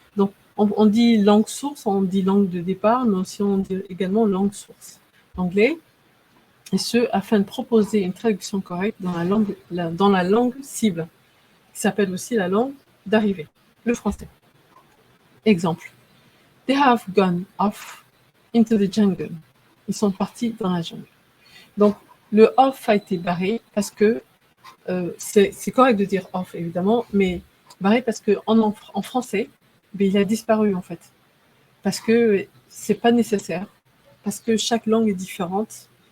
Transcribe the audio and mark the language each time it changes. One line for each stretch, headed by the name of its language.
French: Donc, on dit langue source, on dit langue de départ, mais aussi on dit également langue source. Anglais, et ce, afin de proposer une traduction correcte dans la langue cible, qui s'appelle aussi la langue d'arrivée, le français. Exemple.
English: They have gone off into the jungle.
French: Ils sont partis dans la jungle. Donc, le off a été barré parce que c'est correct de dire off, évidemment, mais barré parce qu'en français, il a disparu, en fait. Parce que c'est pas nécessaire, parce que chaque langue est différente.